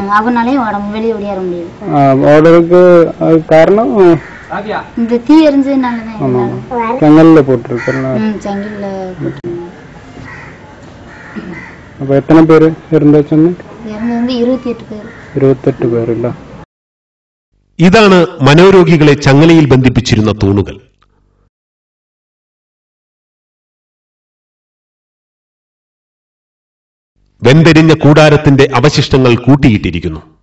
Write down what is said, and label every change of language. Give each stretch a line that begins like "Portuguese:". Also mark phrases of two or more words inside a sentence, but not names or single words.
Tamil: அவனாலையும் வெளியே ஓடியார முடியல. ஓடுறதுக்கு காரணம் இந்த தீ எரிஞ்சதுனாலதான். செங்கல்ல போட்டுருக்கல. செங்கல்ல போட்டு. அப்ப எத்தனை பேரு இருந்தாச்சுன்னு? 28 பேர்.
Malayalam: 28 പേരില്ല. ഇതാണ് മനോരോഗികളെ ചങ്ങലയിൽ ബന്ധിപ്പിച്ചിരുന്ന തൂണുകൾ. വെന്തെരിഞ്ഞ കൂടാരത്തിന്റെ അവശിഷ്ടങ്ങൾ കൂട്ടിയിട്ടിരിക്കുന്നു.